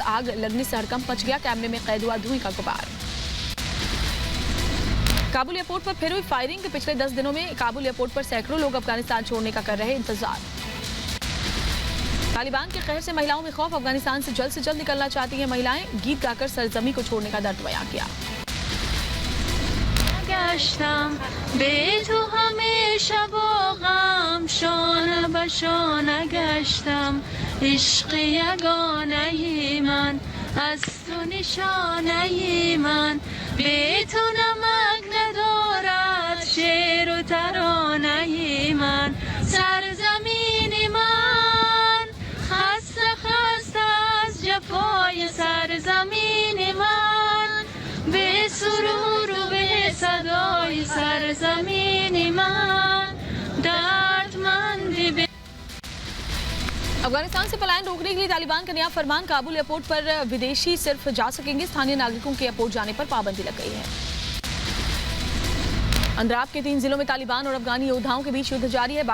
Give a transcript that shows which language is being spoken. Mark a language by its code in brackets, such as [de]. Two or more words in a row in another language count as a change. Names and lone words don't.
[hi] आग लगने से हड़कंप मच गया, कैमरे में कैद हुआ धुएं का गुबार। काबुल एयरपोर्ट पर फिर हुई फायरिंग। पिछले 10 दिनों में काबुल एयरपोर्ट पर सैकड़ों लोग अफगानिस्तान छोड़ने का कर रहे इंतजार। तालिबान के कहर से महिलाओं में खौफ। अफगानिस्तान से जल्द निकलना चाहती हैं महिलाएं। गीत गाकर सरजमी को छोड़ने का दर्द बयां किया। [fa] به تو همیشه با غم شانه به شانه گشتم عشق یگانه من از تو نشانه من به تو نمک ندارد شعر و ترانه من سرزمین من خسته از جفای سرزمین من به سرور و به صدای سرزمین من दर्दमंद। [hi] अफगानिस्तान से पलायन रोकने के लिए तालिबान का नया फरमान। काबुल एयरपोर्ट पर विदेशी सिर्फ जा सकेंगे। स्थानीय नागरिकों के एयरपोर्ट जाने पर पाबंदी लग गई है। अंद्राब के 3 जिलों में तालिबान और अफगानी योद्धाओं के बीच युद्ध जारी है।